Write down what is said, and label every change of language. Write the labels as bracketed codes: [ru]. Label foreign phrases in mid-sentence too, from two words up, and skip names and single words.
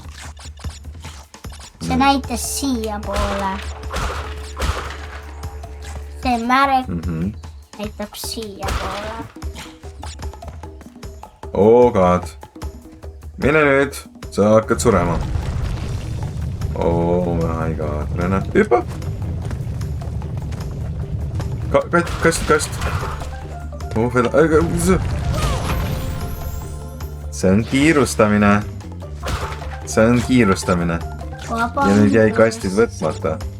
[et] See näitas siia poole. See märk näitab siia poole. [en] Oh god. [et] Mine nüüd, sa hakkad surema. [en] Oh my god, [et] Rene, hüppa. Kast. Oh, see on kiirustamine. Ja nüüd jäi kastid võtmata.